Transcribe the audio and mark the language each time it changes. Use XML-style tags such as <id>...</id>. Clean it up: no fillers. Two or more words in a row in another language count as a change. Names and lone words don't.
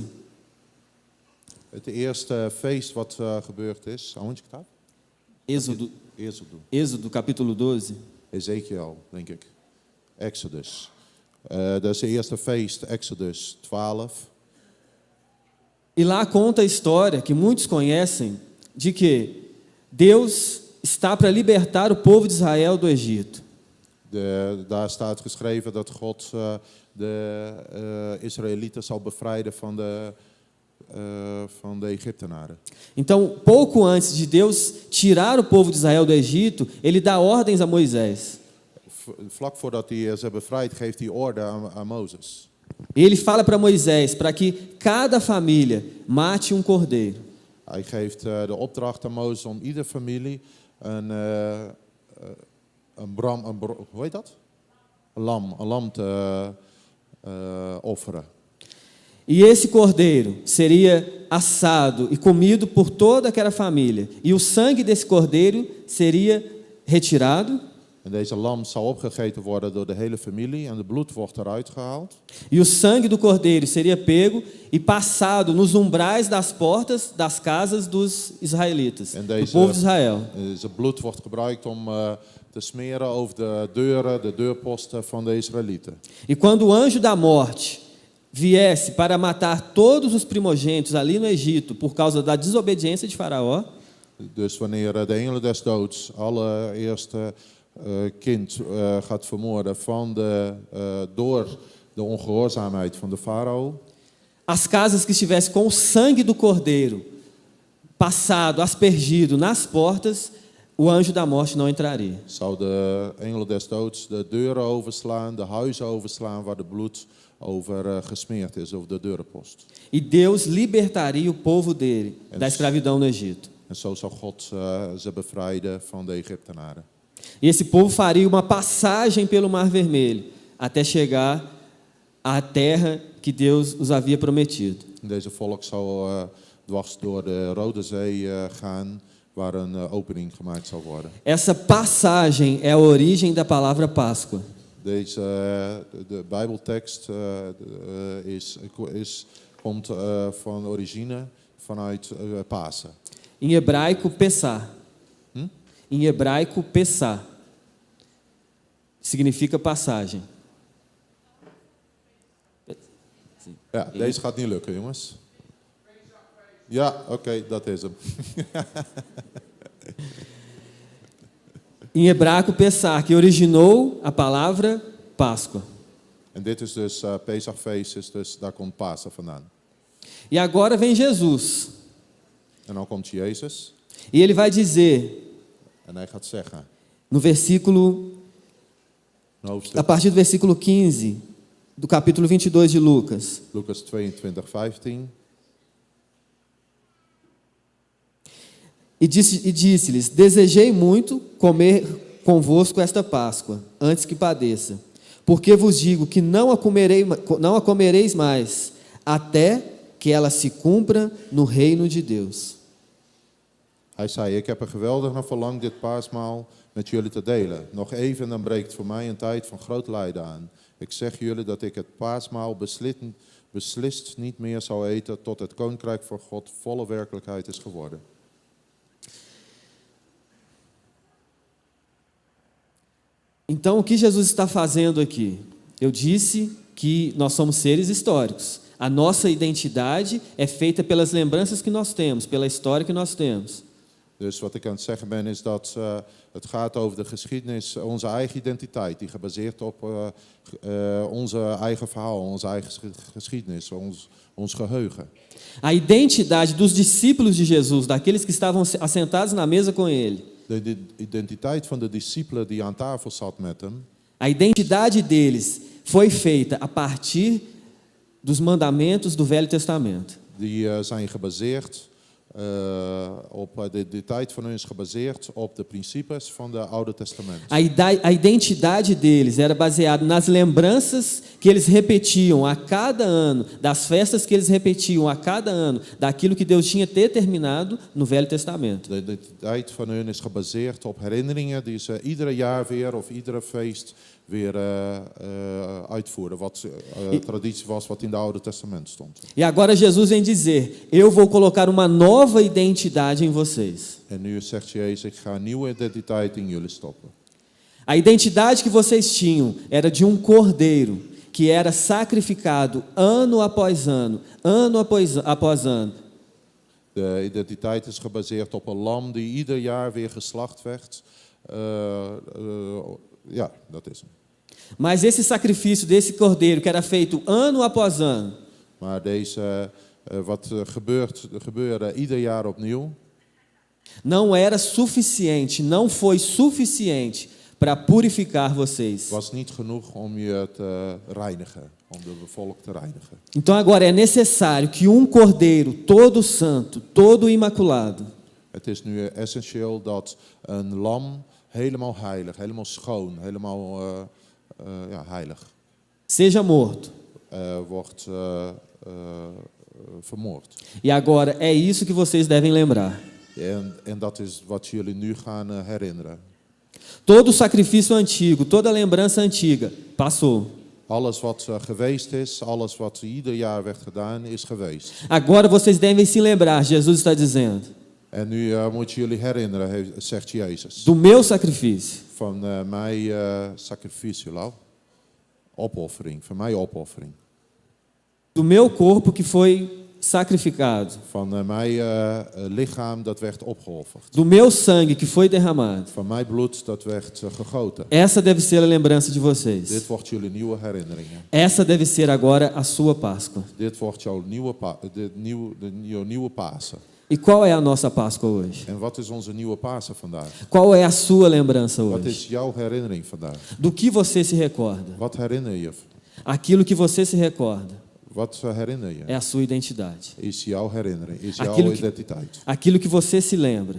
<nl>Het eerste feest wat gebeurd is, aonde staat?</nl> <pt>Êxodo, capítulo 12.</pt> <nl>Ezekiel, denk ik. Exodus. Dat is het eerste feest, Exodus 12.</nl> <pt>E lá conta a história que muitos conhecem de que Deus está para libertar o povo de Israel do Egito.</pt> <nl>Daar staat geschreven dat God de Israëlieten zal bevrijden van de Egyptenaren.</nl> <pt>Então, pouco antes de Deus tirar o povo de Israel do Egito, ele dá ordens a Moisés.</pt> <nl>Vlak voordat hij ze bevrijdt, geeft hij orde aan Mozes.</nl> <pt>Ele fala para Moisés para que cada família mate um cordeiro.</pt> <nl>Hij geeft de opdracht aan Mozes om iedere familie een hoe heet dat? Een lam te offeren.</nl> <pt>E esse cordeiro seria assado e comido por toda aquela família. E o sangue desse cordeiro seria retirado.</pt> <nl>En deze lam zal opgegeten worden door de hele familie en de bloed wordt eruit gehaald.</nl> <pt>E o sangue do cordeiro seria pego e passado nos umbrais das portas das casas dos israelitas, do povo de Israel.</pt> <nl>Deze bloed wordt gebruikt om te smeren over de deuren, de deurposten van de Israëlieten.</nl> <pt>E quando o anjo da morte viesse para matar todos os primogênitos ali no Egito por causa da desobediência de Faraó,</pt> <nl>Dus wanneer de engelen des doods alle eerste kind gaat vermoorden door de ongehoorzaamheid van de farao.</nl> <pt>As casas que estivessem com o sangue do cordeiro passado, aspergido nas portas, o anjo da morte não entraria.</pt> <nl>Zou de engelen des doods de deuren overslaan, de huizen overslaan waar de bloed over gesmeerd is, over de deurenpost.</nl> <pt>E Deus libertaria o povo dele da escravidão no Egito.</pt> <nl>En zo zou God ze bevrijden van de Egyptenaren.</nl> <pt>E esse povo faria uma passagem pelo Mar Vermelho até chegar à terra que Deus os havia prometido.</pt> <nl>Deze volk zou dwars door de Rode Zee gaan, waar een opening gemaakt zal worden.</nl> <pt>Essa passagem é a origem da palavra Páscoa.</pt> <nl>De Bijbeltekst komt van origine vanuit Pasen.</nl> <pt>Em hebraico, Pessah. Em hebraico, Pessah. Significa passagem.</pt> <nl>Ja, deze gaat niet lukken, jongens. Ja, oké, dat is hem.</nl> <pt>Em hebraico, Pessah, que originou a palavra Páscoa.</pt> <nl>En dit is dus Pesachfeest, dus daar komt Pasen vandaan.</nl> <pt>E agora vem Jesus.</pt> <nl>En dan komt Jezus</nl> <pt>E ele vai dizer,</pt> <nl>en hij gaat zeggen,</nl> <pt>no versículo,</pt> <nl>een</nl> <pt>a</pt> <nl>hoofdstuk,</nl> <pt>partir do versículo 15, do capítulo 22 de Lucas.</pt> <nl>Lucas 22:15.</nl> <pt>E disse-lhes: Desejei muito comer convosco esta Páscoa, antes que padeça. Porque vos digo que não a comereis mais, até que ela se cumpra no reino de Deus.</pt> <nl>Hij zei, ik heb er geweldig naar verlangd dit paasmaal met jullie te delen. Nog even en dan breekt voor mij een tijd van groot lijden aan. Ik zeg jullie dat ik het paasmaal beslist niet meer zal eten tot het koninkrijk van God volle werkelijkheid is geworden.</nl> <pt>Então, o que Jesus está fazendo aqui? Eu disse que nós somos seres históricos. A nossa identidade é feita pelas lembranças que nós temos, pela história que nós temos.</pt> <nl>Dus wat ik aan het zeggen ben is dat het gaat over de geschiedenis, onze eigen identiteit, die gebaseerd op onze eigen verhaal, onze eigen geschiedenis, ons geheugen.</nl> <pt>A identidade dos discípulos de Jesus, daqueles que estavam assentados na mesa com ele.</pt> <nl>De identiteit van de discipelen die aan tafel zat met hem.</nl> <pt>A identidade deles foi feita a partir dos mandamentos do Velho Testamento.</pt> <nl>Die zijn gebaseerd de identiteit van hun is gebaseerd op de principes van de Oude Testament.</nl> <pt>A identidade deles era baseada nas lembranças que eles repetiam a cada ano, das festas que eles repetiam a cada ano, daquilo que Deus tinha determinado no Velho Testamento.</pt> <nl>De identiteit van hun is gebaseerd op herinneringen die ze iedere jaar weer of iedere feest weer uitvoeren. Wat traditie was wat in het Oude Testament stond.</nl> <pt>E agora Jesus vem dizer, eu vou colocar uma nova identidade em vocês.</pt> <nl>En nu zegt Jezus, ik ga een nieuwe identiteit in jullie stoppen.</nl> <pt>A identidade que vocês tinham era de cordeiro, que era sacrificado ano após ano após ano.</pt> <nl>De identiteit is gebaseerd op een lam die ieder jaar weer geslacht werd. Ja, dat is hem.</nl> <pt>Mas esse sacrifício desse cordeiro que era feito ano após ano,</pt> <nl>Maar deze, wat gebeurde ieder jaar opnieuw,</nl> <pt>não era suficiente, não foi suficiente para purificar vocês.</pt> <nl>was niet genoeg om je te reinigen, om de volk te reinigen.</nl> <pt>Então agora é necessário que cordeiro todo santo, todo imaculado,</pt> <nl>Het is nu essentieel dat een lam helemaal heilig, helemaal schoon, helemaal heilig</nl> <pt>seja morto.</pt> <nl>wordt vermoord.</nl> <pt>E agora é isso que vocês devem lembrar.</pt> <nl>En dat is wat jullie nu gaan herinneren.</nl> <pt>Todo sacrifício antigo, toda lembrança antiga passou.</pt> <nl>Alles wat geweest is, alles wat ieder jaar werd gedaan, is geweest.</nl> <pt>Agora vocês devem se lembrar, Jesus está dizendo,</pt> <nl>En nu moet je jullie herinneren, zegt Jezus,</nl> <pt>do meu sacrifício.</pt> <nl>van mijn sacrificium, opoffering, van mijn opoffering.</nl> <pt>Do meu corpo que foi sacrificado.</pt> <nl>Van mijn lichaam dat werd opgeofferd.</nl> <pt>Do meu sangue que foi derramado.</pt> <nl>Van mijn bloed dat werd gegoten.</nl> <pt>Essa deve ser a lembrança de vocês.</pt> <nl>Dit wordt jullie nieuwe herinneringen.</nl> <pt>Essa deve ser agora a sua Páscoa.</pt> <nl>Dit wordt jouw nieuwe Pasen.</nl> <pt>E qual é a nossa Páscoa hoje?</pt> <nl>En wat is onze nieuwe Pasen vandaag?</nl> <pt>Qual é a sua lembrança</pt> <nl>Wat</nl> <pt>hoje?</pt> <nl>is jouw herinnering vandaag?</nl> <pt>Do que você se recorda?</pt> <nl>Wat herinner je?</nl> <pt>Aquilo que você se recorda</pt> <nl>Wat herinner je?</nl> <pt>é a sua identidade.</pt> <nl>Is jouw herinnering, is jouw</nl> <pt>Aquilo que-</pt> <nl>identiteit.</nl> <pt>Aquilo que você se lembra</pt>